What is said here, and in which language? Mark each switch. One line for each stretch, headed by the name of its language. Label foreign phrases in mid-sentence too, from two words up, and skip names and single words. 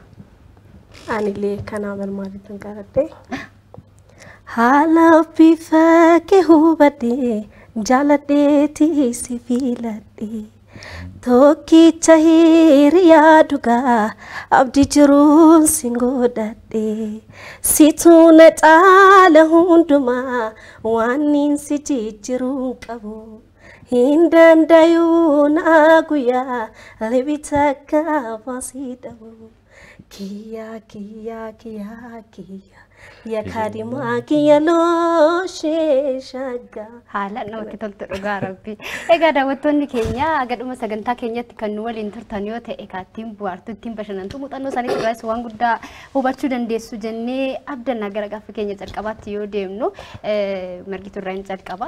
Oromo: Anillee kana malmaaliitiin qaradde haala bifa kee hubadde jaaladheetii si filadhe tokkicha hiriyaa dhugaa abdii jiruun si godhadhe situu na caala hundumaa waan si jijjiiruun qabu hin danda'uu na guyyaa libita kaafasii dhabu. Kia ya kadima kia lo shaga haala namatti toltu dhugaa rabbi. Egaa daawwattoonni keenya agadhuma sagantaa keenyatti kan nu waliin turtan yoo ta'e kaattiin bu'aartuu ittiin bashannantu muuxannoo isaanii irraas waan guddaa hubachuu dandeessu jennee abdannaa gara gaaffii keenya jalqabaatti yoo deemnu margituu irraa hin jalqaba.